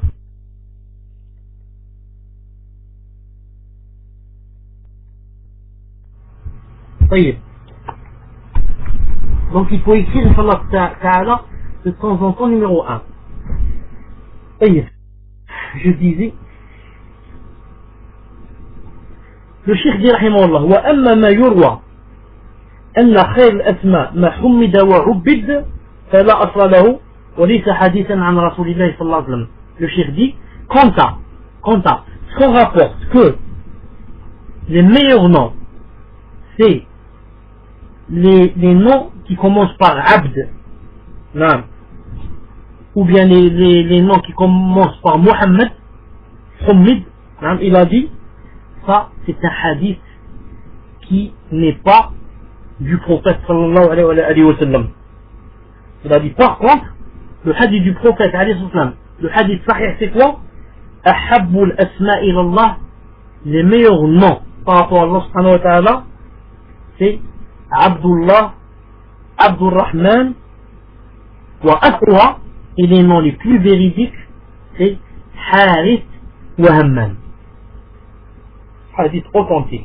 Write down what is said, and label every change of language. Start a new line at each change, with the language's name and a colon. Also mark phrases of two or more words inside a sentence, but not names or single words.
French: Donc il faut écrire,
Arabic: إن شاء الله تعالى,
French: de temps en temps numéro 1. Je disais, le Cheikh dit rahimahullah,
Arabic: وأما ما يروى أن خير الأسماء ما حمد وعبد فلا أصل له وليس حديثا عن رسول الله صلى الله عليه وسلم.
French: Le Cheikh dit, quant à ce qu'on rapporte que les meilleurs noms c'est les noms qui commencent par Abd, non, ou bien les noms qui commencent par Muhammad, Hamid, non, il a dit, ça c'est un hadith qui n'est pas du prophète
Arabic: صلى الله عليه وسلم.
French: Il a dit par contre, le hadith du prophète
Arabic: عليه وسلم,
French: le
Arabic: حديث صحيح
French: c'est quoi?
Arabic: أحب الأسماء إلى الله,
French: les meilleurs noms par rapport à
Arabic: الله سبحانه وتعالى,
French: c'est Abdullah, Abdurrahman, wa Aqwa, et les noms les plus véridiques, c'est Harith wa Hamman. Hadith authentique.